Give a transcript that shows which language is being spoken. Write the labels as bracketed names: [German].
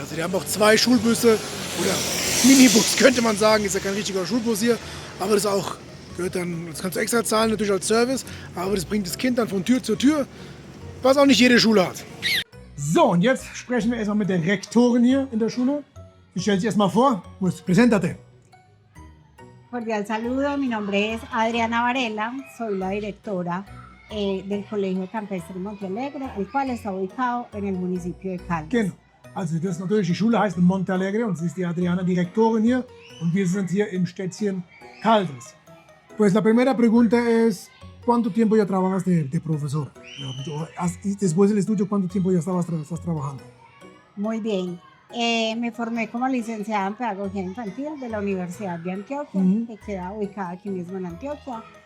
[German] Also die haben auch 2 Schulbusse oder Minibus, könnte man sagen. Ist ja kein richtiger Schulbus hier, aber das auch gehört dann, das kannst du extra zahlen, natürlich als Service, aber das bringt das Kind dann von Tür zu Tür, was auch nicht jede Schule hat. So, und jetzt sprechen wir erstmal mit der Rektorin hier in der Schule. Ich stelle sie erstmal vor. [Spanish] Pues, preséntate. Cordial saludo, mi nombre es Adriana Varela, soy la directora del Colegio Campestre Montealegre, el cual está ubicado en el municipio de Caldas. [German] Genau. Also das ist natürlich, die Schule heißt Montalegre und sie ist die Adriana, Direktorin hier und wir sind hier im Städtchen Caldas. [Spanish] Pues la primera pregunta es, ¿cuánto tiempo ya trabajas de profesor? Después del estudio, ¿cuánto tiempo ya estás trabajando? Muy bien. Me formé como licenciada en Pedagogía Infantil de la Universidad de Antioquia, que queda ubicada aquí mismo en Antioquia.